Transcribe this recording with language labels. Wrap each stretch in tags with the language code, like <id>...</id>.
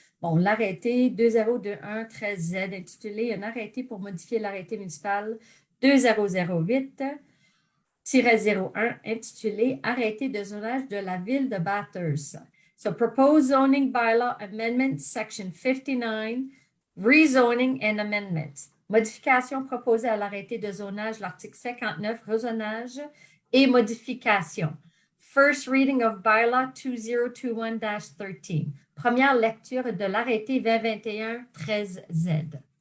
<fr>Bon, l'arrêté 2021-13Z intitulé un arrêté pour modifier l'arrêté municipal 2008-01 intitulé Arrêté de zonage de la ville de Bathurst.</fr> <en>So proposed zoning bylaw amendment section 59, rezoning and amendments.</en> <fr>Modification proposée à l'arrêté de zonage, l'article 59, rezonage et modification.</fr> <en>First reading of bylaw 2021-13.</en> <fr>Première lecture de l'arrêté 2021-13Z.</fr>